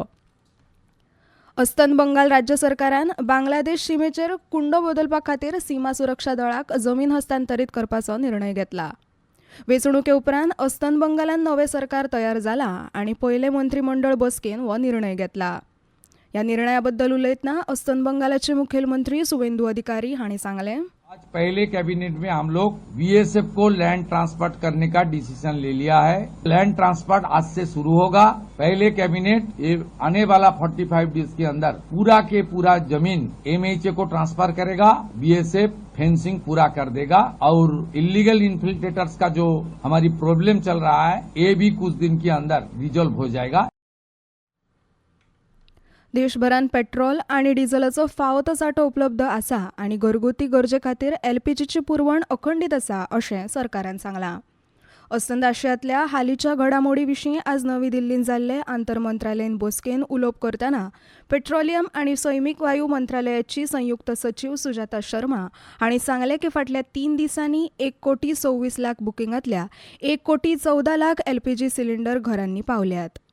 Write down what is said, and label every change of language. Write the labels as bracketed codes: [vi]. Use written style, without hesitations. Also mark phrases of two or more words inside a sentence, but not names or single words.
[kok] अस्तंत बंगाल राज्य सरकारान बांगलादेश सीमेचेर कुंडो बदलपा खातीर सीमा सुरक्षा दळाक जमीन हस्तांतरीत करपाचो निर्णय घेतला. वेंचणुके उपरांत अस्तंत बंगालान नवें सरकार तयार जालां आनी पयले मंत्रीमंडळ बसकेन हो निर्णय घेतला. ह्या निर्णया बद्दल उलयतना अस्तंत बंगालाचे मुखेलमंत्री सुवेंदु अधिकारी हांणी सांगलें. [hi] आज पहले कैबिनेट में हम लोग बीएसएफ को [en] land transfer [hi] करने का डिसीजन ले लिया है. [en] land transfer [hi] आज से शुरू होगा. पहले कैबिनेट ये आने वाला 45 डेज के अंदर पूरा के पूरा जमीन एमएचए को ट्रांसफर करेगा. बीएसएफ फेंसिंग पूरा कर देगा और [en] illegal infiltrators [hi] का जो हमारी प्रॉब्लम चल रहा है ये भी कुछ दिन के अंदर रिजॉल्व हो जाएगा. [kok] देशभरान पेट्रोल आनी डिझेलाचो फावो तो सांठो उपलब्ध आसा आनी घरगुती गरजे खातीर एलपीजीची पुरवण अखंडीत आसा अशें सरकारान सांगलां. अस्तंत आशियांतल्या हालींच्या घडामोडी विशीं आज नवी दिल्लींत जाल्ले आंतरमंत्रालयीन बसकेन उलोवप करतना पेट्रोलियम आनी सैमीक वायू मंत्रालयाची संयुक्त सचीव सुजाता शर्मा हांणी सांगलें की फाटल्या 3 दिसांनी 1,26,00,000 बुकिंगांतल्या 1,14,00,000 एलपीजी सिलिंडर घरांनी पावल्यात.